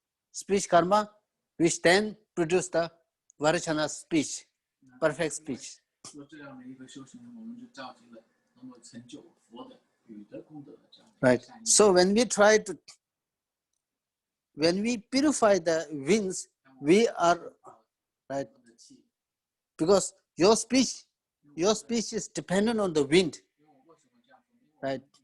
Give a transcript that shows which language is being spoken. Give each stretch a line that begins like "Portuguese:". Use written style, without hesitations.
English: Speech karma, which then produce the varachana speech, perfect speech.
Chinese: 做这样的一个修行，我们就召集了能够成就佛的语德功德的这样的
English: Right. So when we purify the winds, we are, right, because your speech is dependent on the wind, right?